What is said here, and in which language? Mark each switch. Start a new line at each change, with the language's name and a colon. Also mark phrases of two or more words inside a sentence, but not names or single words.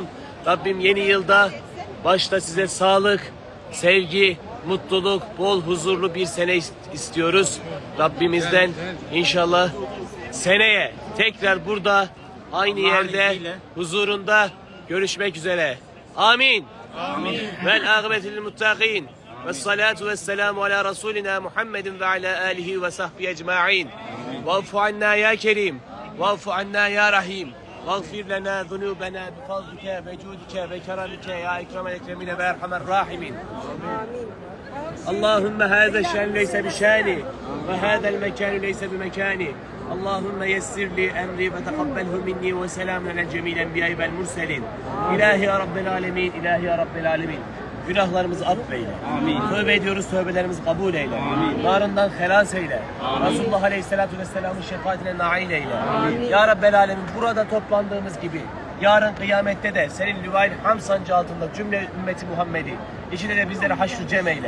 Turkish: Rabbim yeni yılda başta size sağlık, sevgi, mutluluk, bol huzurlu bir sene istiyoruz. Rabbimizden inşallah seneye tekrar burada aynı yerde huzurunda görüşmek üzere.
Arabic: آمين. آمين. والعاقبة للمتقين. والصلاة والسلام على رسولنا محمد وعلى آله وصحبه أجمعين واعف عنا يا كريم واعف عنا يا رحيم واغفر لنا ذنوبنا بفضلك وجودك وكرمك يا أكرم الأكرمين وأرحم الراحمين اللهم هذا الشأن ليس بشاني وهذا المكان ليس بمكاني اللهم يسر لي أمري وتقبله مني وسلام على جميع الأنبياء والمرسلين إلهي يا رب العالمين إلهي يا رب العالمين.
Turkish: Günahlarımızı affeyle. Amin. Tövbe ediyoruz, tövbelerimizi kabul eyle. Amin. Narından helas eyle. Amin. Resulullah Aleyhisselatü Vesselam'ın şefaatine nail eyle. Amin.
Arabic: يا رب العالمين
Turkish: burada toplandığımız gibi yarın kıyamette de senin lüvayl ham sancı altında cümle ümmeti Muhammed'i içinde de bizleri haşr-ı cem eyle.